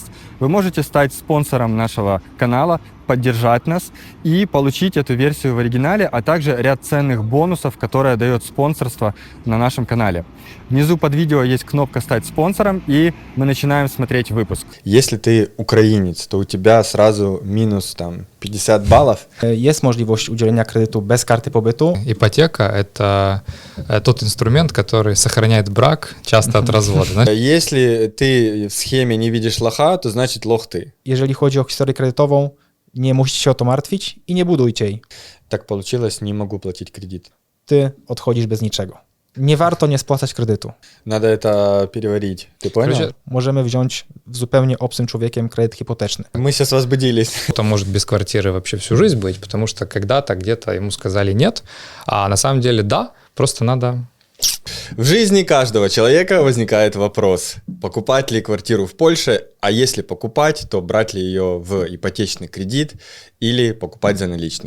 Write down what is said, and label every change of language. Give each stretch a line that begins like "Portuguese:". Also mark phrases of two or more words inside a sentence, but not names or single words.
Russian: Вы можете стать спонсором нашего канала, поддержать нас и получить эту версию в оригинале, а также ряд ценных бонусов, которые дает спонсорство на нашем канале. Внизу под видео есть кнопка «Стать спонсором», и мы начинаем смотреть выпуск. Если ты украинец, то у тебя сразу минус 50 баллов.
Polish: Jest możliwość udzielenia kredytu bez karty pobytu.
Russian: Ипотека – это тот инструмент, который сохраняет брак часто от развода. Если ты в схеме не видишь лоха, то значит лох ты.
Polish: Jeżeli chodzi o historię kredytową, nie musicie się o to martwić i nie budujcie jej.
Russian: Так получилось, не могу платить кредит.
Polish: Ty odchodzisz bez niczego. Nie warto nie spłacać kredytu.
Russian: Надо это переварить. Ты понял? Короче,
Polish: Możemy wziąć w zupełnie obcym człowiekiem kredyt hipoteczny.
Russian: Мы сейчас возбудились. кто может без квартиры вообще всю жизнь быть, потому что когда-то где-то ему сказали нет, а на самом деле да, просто надо... В жизни каждого человека возникает вопрос, покупать ли квартиру в Польше, а если покупать, то брать ли ее в ипотечный кредит или покупать за наличные.